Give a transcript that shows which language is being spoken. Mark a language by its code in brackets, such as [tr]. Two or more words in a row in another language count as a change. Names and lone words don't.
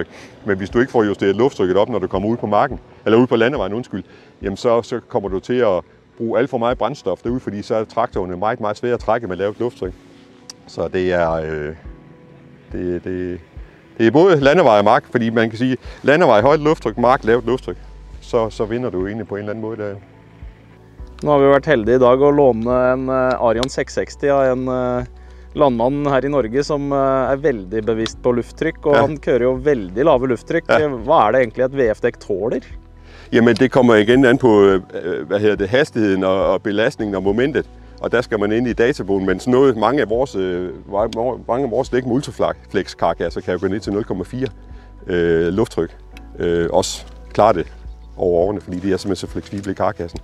[da] Men hvis du ikke får justeret lufttrykket op, når du kommer ud på marken, eller ud på landevejen, jamen så kommer du til at bruge alt for meget brændstof derude, fordi så er traktorerne meget svære at trække med lavt luftryk. Så det er både landevej og mark, fordi man kan sige, landevej højt lufttryk, mark lavt lufttryk, så vinder du egentlig på en eller anden måde der. [no] Nå har vi vært heldige i dag å låne en Arion 660 av en landmann her i Norge som er veldig bevisst på lufttrykk, og han kører jo veldig lave lufttrykk. Hva er det egentlig et VF-dekk tåler? [da] Jamen det kommer igen an på hastigheden og belastningen og momentet, og der skal man ind i databogen, men sådan noget, mange af vores dæk med Ultraflex karkasser kan jo gå ned til 0,4 lufttryk. Også klare det over årene, fordi de er simpelthen så fleksible i karkassen.